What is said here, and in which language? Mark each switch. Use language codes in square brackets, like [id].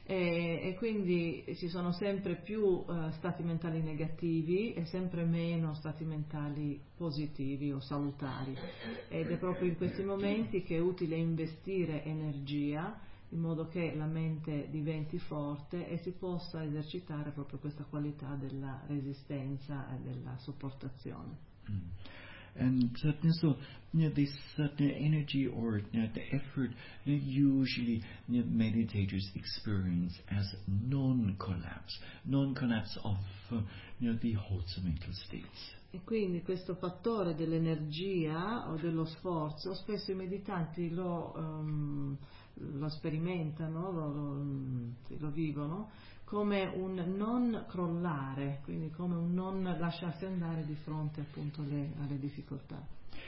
[it] E quindi ci sono sempre più stati mentali negativi e sempre meno stati mentali positivi o salutari. Ed è proprio in questi momenti che è utile investire energia in modo che la mente diventi forte e si possa esercitare proprio questa qualità della resistenza e della sopportazione. [en] And certainly, so this energy or the effort usually meditators experience as non-collapse of the wholesome mental states. [it] E quindi questo fattore dell'energia o dello sforzo spesso i meditanti lo sperimentano, lo vivono come un non crollare, quindi come un non lasciarsi andare di fronte appunto alle difficoltà.